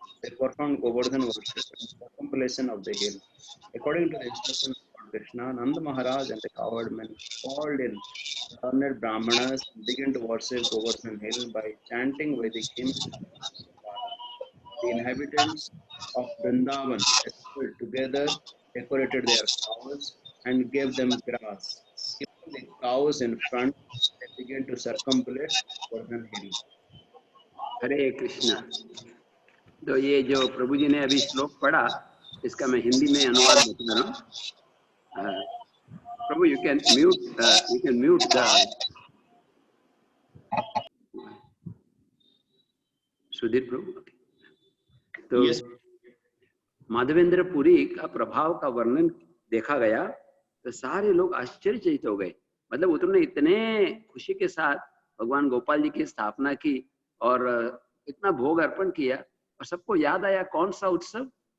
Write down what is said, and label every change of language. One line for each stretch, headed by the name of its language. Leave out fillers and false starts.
English: They performed Govardhan worship and circumambulation of the hill. According to the instructions of Lord Krishna, Nanda Maharaj and the cowherd men called in learned Brahmanas and began to worship Govardhan hill by chanting Vedic hymns and the inhabitants of Vrindavan assembled together, decorated their cows, and gave them grass. Keeping the cows in front, they began to circumambulate Govardhan hill.
Hindi: हरे कृष्णा। तो ये जो प्रभु जी ने अभी श्लोक पढ़ा, इसका मैं हिंदी में अनुवाद बता रहा हूँ।
English: Prabhu, you can mute the Sudhir Prabhu.
Hindi: तो
English: Yes.
Hindi: माधवेंद्र पुरी का प्रभाव का वर्णन देखा गया तो सारे लोग आश्चर्यचकित हो गए। मतलब उन्होंने इतने खुशी के साथ भगवान गोपाल जी की स्थापना की और इतना भोग अर्पण किया, और सबको याद आया कौन सा उत्सव?